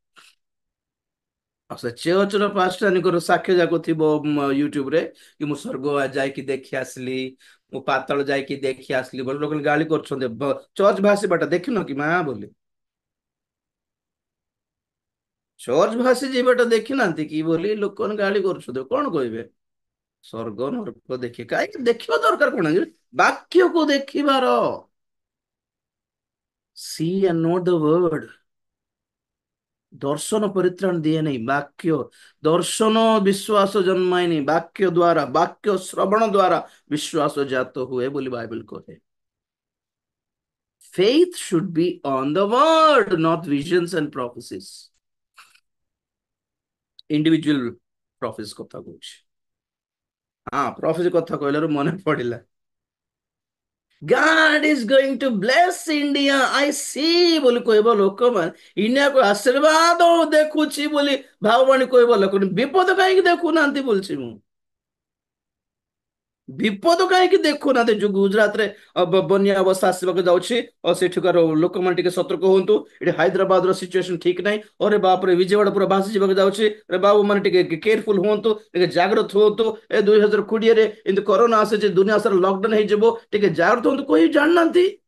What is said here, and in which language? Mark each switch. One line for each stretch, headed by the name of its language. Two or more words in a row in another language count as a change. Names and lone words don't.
Odia: ଆଉ ସେ ଚର୍ଚ୍ଚର ପାଷ୍ଟରଙ୍କର ସାକ୍ଷ୍ୟ ଯାକ ଥିବ ୟୁଟ୍ୟୁବରେ, କି ମୁଁ ସ୍ୱର୍ଗ ଯାଇକି ଦେଖି ଆସିଲି, ମୁଁ ପାତାଳ ଯାଇକି ଦେଖି ଆସିଲି ବୋଲି ଲୋକ ଗାଳି କରୁଛନ୍ତି। ଚର୍ଚ୍ଚ ଭାସିବାଟା ଦେଖିନ କି ମା ବୋଲି? ଚର୍ଚ୍ଚ ଭାସି ଯିବାଟା ଦେଖିନାହାନ୍ତି କି ବୋଲି ଲୋକମାନେ ଗାଳି କରୁଛନ୍ତି, କଣ କହିବେ? ସ୍ୱର୍ଗ ନରକ ଦେଖି କାହିଁକି ଦେଖିବା ଦରକାର କଣ ଅଛି? ବାକ୍ୟକୁ ଦେଖିବାର।
English: See and know the word।
Odia: ଦର୍ଶନ ପରିତ୍ରାଣ ଦିଏ ନାହିଁ, ବାକ୍ୟ। ଦର୍ଶନ ବିଶ୍ୱାସ ଜନ୍ମାଏନି, ବାକ୍ୟ ଦ୍ଵାରା, ବାକ୍ୟ ଶ୍ରବଣ ଦ୍ଵାରା ବିଶ୍ୱାସ ଜାତ ହୁଏ ବୋଲି ବାଇବଲ କହେ।
English: Faith should be on the word, not visions and prophecies। individual prophecy
Odia: କଥା କହୁଛି। ହଁ, ପ୍ରଫେସି କଥା କହିଲାରୁ ମନେ ପଡିଲା,
English: God is going to bless India, I see
Odia: ବୋଲି କହିବ ଲୋକମାନେ, ଇଣ୍ଡିଆକୁ ଆଶୀର୍ବାଦ ଦେଖୁଛି ବୋଲି ଭାବବାଣୀ କହିବ ଲୋକ, ବିପଦ କାହିଁକି ଦେଖୁନାହାନ୍ତି ବୋଲଛି ମୁଁ। ବିପଦ କାହିଁକି ଦେଖୁନାହାନ୍ତି? ଯୋଉ ଗୁଜରାଟରେ ବନ୍ୟା ଅବସ୍ଥା ଆସିବାକୁ ଯାଉଛି, ଆଉ ସେଠିକାର ଲୋକମାନେ ଟିକେ ସତର୍କ ହୁଅନ୍ତୁ, ଏଠି ହାଇଦ୍ରାବାଦର ସିଚୁଏସନ ଠିକ ନାହିଁ, ଅରେ ବାପରେ ବିଜୟୱାଡା ପୁରା ଭାସି ଯିବାକୁ ଯାଉଛି, ରେ ବାବୁ ମାନେ ଟିକେ କେୟାରଫୁଲ ହୁଅନ୍ତୁ, ଟିକେ ଜାଗ୍ରତ ହୁଅନ୍ତୁ, ଏ 2020ରେ ଏମିତି କରୋନା ଆସିଛି, ଦୁନିଆ ସାରା ଲକଡାଉନ ହେଇଯିବ, ଟିକେ ଜାଗ୍ରତ ହୁଅନ୍ତୁ କହି ଜାଣିନାହାନ୍ତି।